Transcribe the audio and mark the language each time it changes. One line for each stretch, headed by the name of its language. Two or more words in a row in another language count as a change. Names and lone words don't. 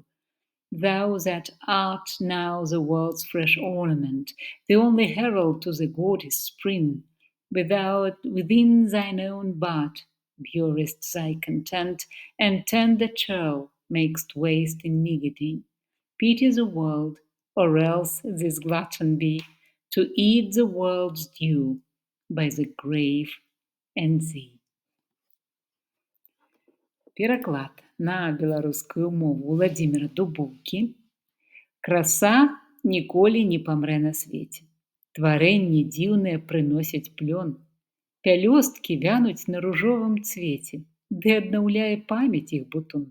English: Thou that art now the world's fresh ornament, the only herald to the goddess spring, within thine own bud burest thy content, and tender churl makest waste in niggarding. Pity the world, or else this glutton be, to eat the world's due by the grave and thee.
Belarusian: Пераклад на беларускую мову Уладзіміра Дубоўкі. Краса ніколі не памрэ на свеце. Тварэнні дзіўныя прыносяць плён. Пялёсткі вянуць на ружовым цвеце, ды аднаўляе памяць іх бутон.